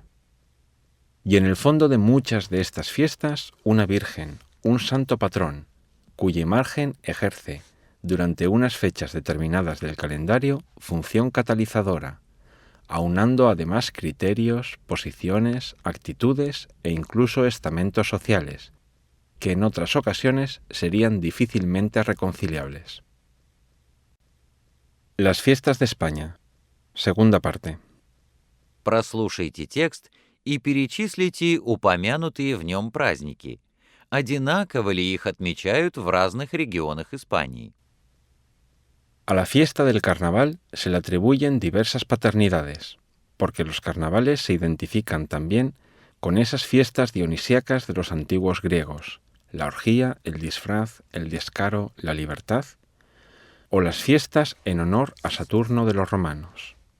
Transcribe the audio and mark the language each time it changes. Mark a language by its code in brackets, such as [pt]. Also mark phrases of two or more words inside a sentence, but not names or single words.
[es] Y en el fondo de muchas de estas fiestas, una virgen, un santo patrón, cuya imagen ejerce, durante unas fechas determinadas del calendario, función catalizadora, aunando además criterios, posiciones, actitudes e incluso estamentos sociales, que en otras ocasiones serían difícilmente reconciliables. Las fiestas de España. Segunda parte. [ru] Прослушайте текст и перечислите упомянутые в нем праздники. Одинаково ли их отмечают в разных регионах Испании? [es] A la fiesta del carnaval se le atribuyen diversas paternidades, porque los carnavales se identifican también con esas fiestas dionisíacas de los antiguos griegos, la orgía, el disfraz, el descaro, la libertad, o las fiestas en honor a Saturno de los romanos.